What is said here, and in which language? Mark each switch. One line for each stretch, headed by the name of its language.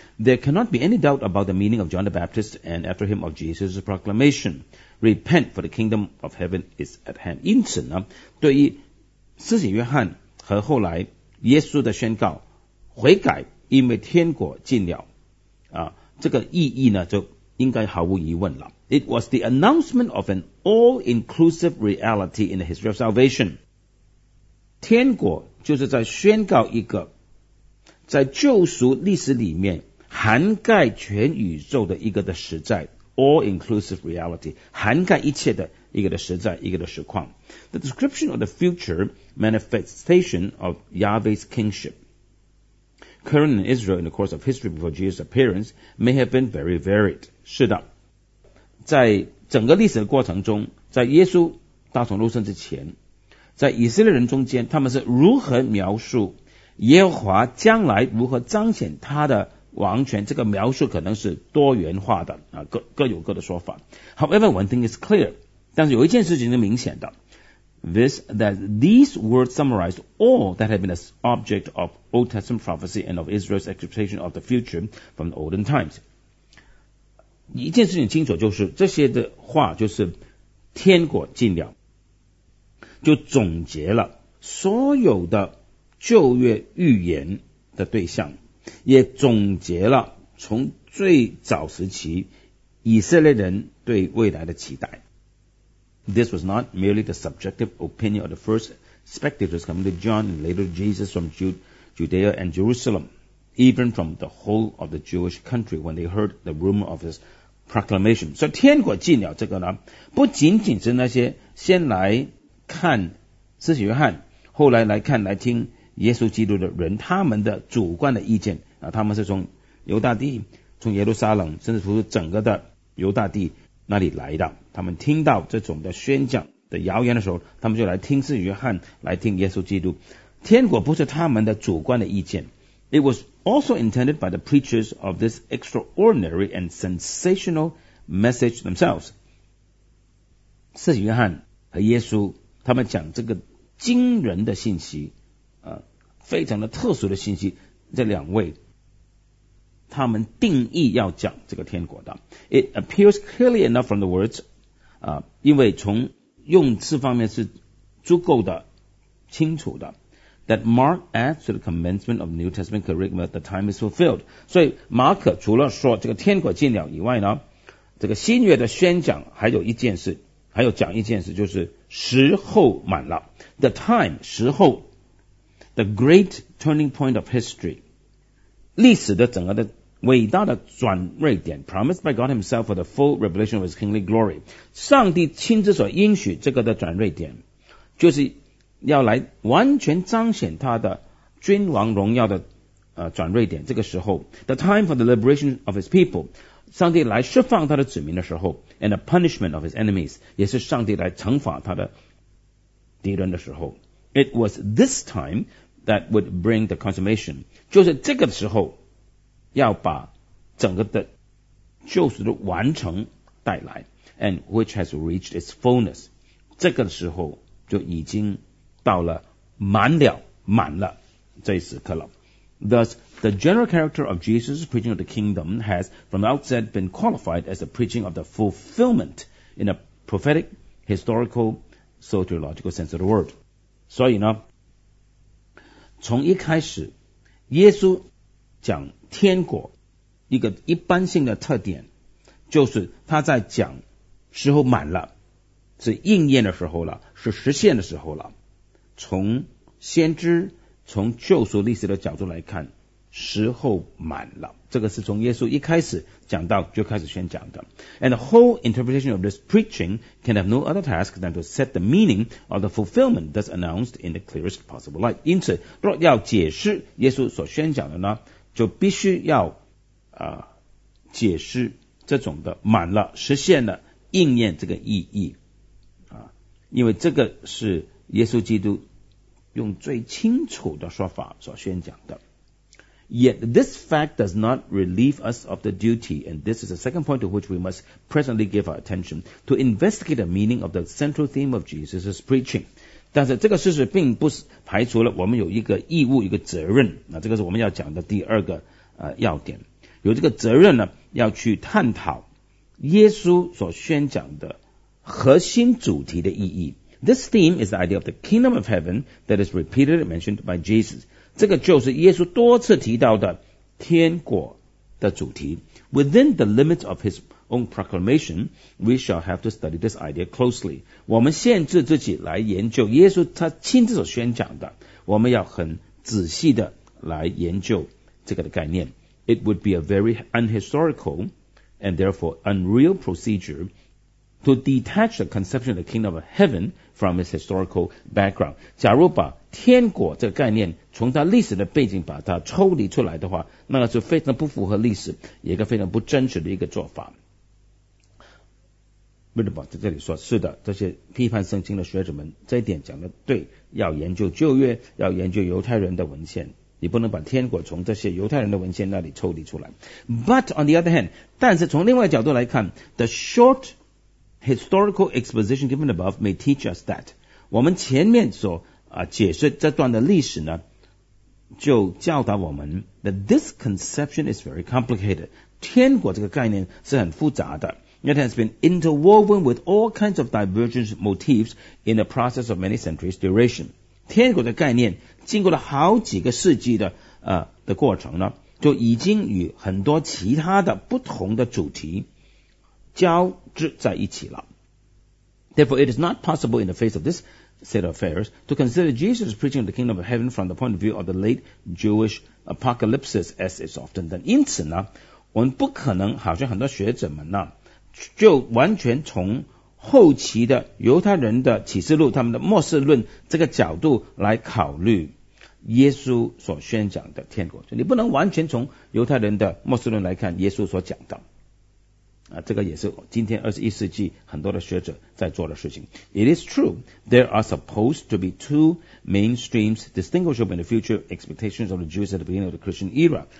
English: There cannot be any doubt about the meaning of John the Baptist and after him of Jesus' proclamation, Repent for the kingdom of heaven is at hand.
Chinese: 因此呢，对于施洗约翰和后来耶稣的宣告，悔改因为天国近了啊，这个意义呢就应该毫无疑问了。
English: It was the announcement of an all-inclusive reality in the history of salvation.
Chinese: 天国就是在宣告一个在救赎历史里面涵盖全宇宙的一个的实在 ,
English: all-inclusive reality,
Chinese: 涵盖一切的一个的实在，一个的实况。
English: The description of the future manifestation of Yahweh's kingship, current in Israel in the course of history before Jesus' appearance, may have been very varied.
Chinese: 是的。在整个历史的过程中，在耶稣大从肉身之前，在以色列人中间，他们是如何描述耶和华将来如何彰显他的王权，这个描述可能是多元化的，各有各的说法。
English: However, one thing is clear,
Chinese: 但是有一件事情是明显的，
English: This, that these words summarized all that had been the object of Old Testament prophecy and of Israel's expectation of the future from the olden times.
Chinese: 一件事情清楚，就是这些的话就是天国近了，就总结了所有的旧约预言的对象，也总结了从最早时期以色列人对未来的期待。
English: This was not merely the subjective opinion of the first spectators coming to John and later Jesus from Judea and Jerusalem, even from the whole of the Jewish country when they heard the rumor of hisProclamation.
Chinese: 所以天国近了这个呢，不仅仅是那些先来看施洗约翰，后来来看来听耶稣基督的人，他们的主观的意见啊，他们是从犹大地，从耶路撒冷，甚至乎整个的犹大地那里来的，他们听到这种的宣讲的谣言的时候，他们就来听施洗约翰，来听耶稣基督。天国不是他们的主观的意见。
English: It was also intended by the preachers of this extraordinary and sensational message themselves.
Chinese: 施洗约翰和耶稣他们讲这个惊人的信息，非常的特殊的信息，这两位他们定义要讲这个天国的。
English: It appears clearly enough from the words,
Chinese: 因为从用词方面是足够的清楚的。
English: That Mark adds to the commencement of New Testament curriculum that the time is fulfilled.
Chinese: 所以马可除了说这个天国近了以外呢，这个新约的宣讲还有一件事，还有讲一件事，就是时候满了。
English: The time,
Chinese: 时候
English: ,the great turning point of history,
Chinese: 历史的整个的伟大的转锐点
English: ,promised by God himself for the full revelation of his kingly glory.
Chinese: 上帝亲自所应许这个的转锐点，就是要来完全彰显他的君王荣耀的转锐点。这个时候
English: The time for the liberation of his people,
Chinese: 上帝来释放他的子民的时候
English: And the punishment of his enemies,
Chinese: 也是上帝来惩罚他的敌人的时候。
English: It was this time that would bring the consummation,
Chinese: 就是这个时候要把整个的救赎的完成带来 ，
English: and which has reached its fullness，
Chinese: 这个时候就已经到了满了，满了这一时刻了。
English: Thus, the general character of Jesus' preaching of the kingdom has, from the outset, been qualified as the preaching of the fulfillment in a prophetic, historical, soteriological sense of the word.
Chinese: 所以呢，从一开始，耶稣讲天国一个一般性的特点，就是他在讲时候满了，是应验的时候了，是实现的时候了。从先知从救赎历史的角度来看，时候满了，这个是从耶稣一开始讲到就开始宣讲的。
English: And the whole interpretation of this preaching can have no other task than to set the meaning of the fulfillment thus announced in the clearest possible light.
Chinese: 因此若要解释耶稣所宣讲的呢，就必须要、解释这种的满了，实现了，应验这个意义、因为这个是耶稣基督用最清楚的说法所宣讲的。
English: Yet this fact does not relieve us of the duty, and this is the second point to which we must presently give our attention, to investigate the meaning of the central theme of Jesus' preaching.
Chinese: 但是这个事实并不排除了我们有一个义务，一个责任，那这个是我们要讲的第二个、要点，有这个责任呢，要去探讨耶稣所宣讲的核心主题的意义。
English: This theme is the idea of the kingdom of heaven that is repeatedly mentioned by Jesus.
Chinese: 这个就是耶稣多次提到的天国的主题。
English: Within the limits of his own proclamation, we shall have to study this idea closely.
Chinese: 我们限制自己来研究耶稣他亲自所宣讲的，我们要很仔细的来研究这个的概念。
English: It would be a very unhistorical and therefore unreal procedure. To detach the conception of the kingdom of heaven from its historical background.
Chinese: 假如把天国这个概念从它历史的背景把它抽离出来的话，那是非常不符合历史，也一个非常不真实的一个做法。 Middlebaugh 在这里说，是的，这些批判圣经的学者们这一点讲得对，要研究旧约，要研究犹太人的文献，你不能把天国从这些犹太人的文献那里抽离出来。
English: But on the other hand,
Chinese: 但是从另外角度来看，
English: the shorthistorical exposition given above may teach us that.
Chinese: 我们前面所、解释这段的历史呢，就教导我们
English: that this conception is very complicated.
Chinese: 天国这个概念是很复杂的。
English: It has been interwoven with all kinds of divergent motifs in the process of many centuries duration.
Chinese: 天国的概念经过了好几个世纪 的过程呢，就已经与很多其他的不同的主题交织在一起了。
English: Therefore, it is not possible in the face of this set of affairs to consider Jesus preaching the kingdom of heaven from the point of view of the late Jewish apocalypse as is often done.
Chinese: 因此呢，我们不可能好像很多学者们呢，就完全从后期的犹太人的启示录，他们的末世论这个角度来考虑耶稣所宣讲的天国。你不能完全从犹太人的末世论来看耶稣所讲的啊、这个也是今天21世纪很多的学者在做的事情。
English: It is true, there are supposed to be two main streams distinguishable in the future expectations of the Jews at the beginning of the Christian era.